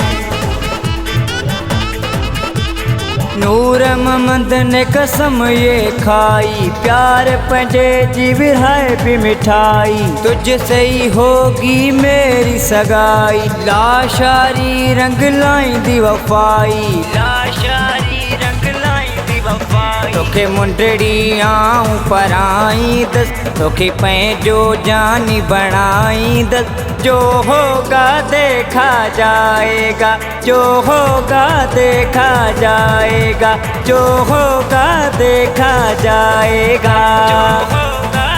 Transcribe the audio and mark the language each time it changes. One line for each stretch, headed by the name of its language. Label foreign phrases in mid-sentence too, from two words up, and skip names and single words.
Sindhi: नूर मोहम्मद
Hindi: ने कसम ये खाई
Sindhi: प्यार पंहिंजे जी विरहाए भी मिठाई।
Hindi: तुझसे ही होगी मेरी सगाई लाशारी
Sindhi: रंग लाईंदी वफाई। लाशारी रंग लाईंदी वफाई। तोखे मुंडड़ी आऊं पर आई दस तोखे पंहिंजो जानी बणाई दस
Hindi: जो होगा देखा जाएगा। जो होगा देखा जाएगा। जो होगा देखा जाएगा।